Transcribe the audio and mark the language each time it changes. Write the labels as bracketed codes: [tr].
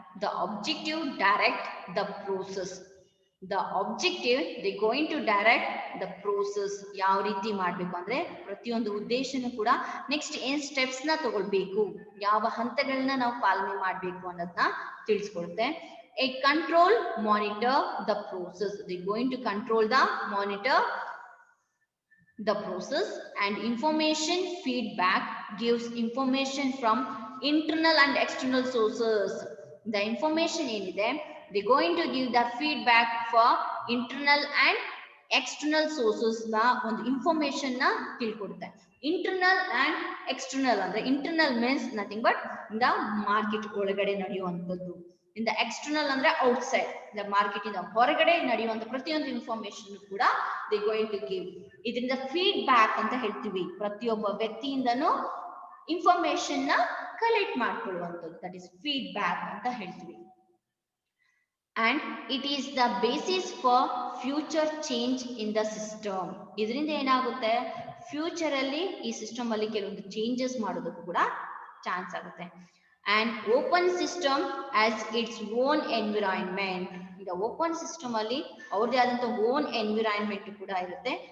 [en] The objective direct the process. The objective, they going to direct the process. [kn] ಯಾವ ರೀತಿ ಮಾಡಬೇಕು ಅಂದ್ರೆ ಪ್ರತಿಯೊಂದು ಉದ್ದೇಶನೂ ಕೂಡ ನೆಕ್ಸ್ಟ್ ಏನ್ ಸ್ಟೆಪ್ಸ್ ನ ತಗೊಳ್ಬೇಕು, ಯಾವ ಹಂತಗಳನ್ನ ನಾವು ಪಾಲನೆ ಮಾಡಬೇಕು ಅನ್ನೋದನ್ನ ತಿಳಿಸ್ಕೊಡುತ್ತೆ. [en] A control monitor the process. They going to monitor the process, and information feedback gives information from internal and external sources. The information [kn] ಏನಿದೆ, [en] they going to give the feedback for internal and external sources [kn] ನ ಒಂದು information ನ ತಿಳ್ಕೊಡುತ್ತೆ. Internal and external ಅಂದ್ರೆ [en] internal means nothing but the market [kn] ಒಳಗಡೆ ನಡೆಯುವಂಥದ್ದು. ಇಂದ external ಅಂದ್ರೆ outside, the market ಇಂದ ಹೊರಗಡೆ ನಡೆಯುವಂತ ಪ್ರತಿಯೊಂದು ಇನ್ಫಾರ್ಮೇಶನ್ ಕೂಡ [en] They going to give. [kn] ಇದರಿಂದ ಫೀಡ್ಬ್ಯಾಕ್ ಅಂತ ಹೇಳ್ತೀವಿ, ಪ್ರತಿಯೊಬ್ಬ ವ್ಯಕ್ತಿಯಿಂದನೂ ಇನ್ಫಾರ್ಮೇಶನ್ ನ ಕಲೆಕ್ಟ್ ಮಾಡ್ಕೊಳ್ಳುವಂಥದ್ದು, [en] that is feedback [kn] ಅಂತ ಹೇಳ್ತೀವಿ. [en] And it is the basis for future change in the system. [kn] ಇದರಿಂದ ಏನಾಗುತ್ತೆ, ಫ್ಯೂಚರ್ ಅಲ್ಲಿ ಈ ಸಿಸ್ಟಮ್ ಅಲ್ಲಿ ಕೆಲವೊಂದು ಚೇಂಜಸ್ ಮಾಡೋದಕ್ಕೂ ಕೂಡ ಚಾನ್ಸ್ ಆಗುತ್ತೆ. [en] And open system has its own environment. The open system [kn] ಅಲ್ಲಿ ಅವ್ರದೇ ಆದಂತ [en] own environment [kn] ಕೂಡ ಇರುತ್ತೆ.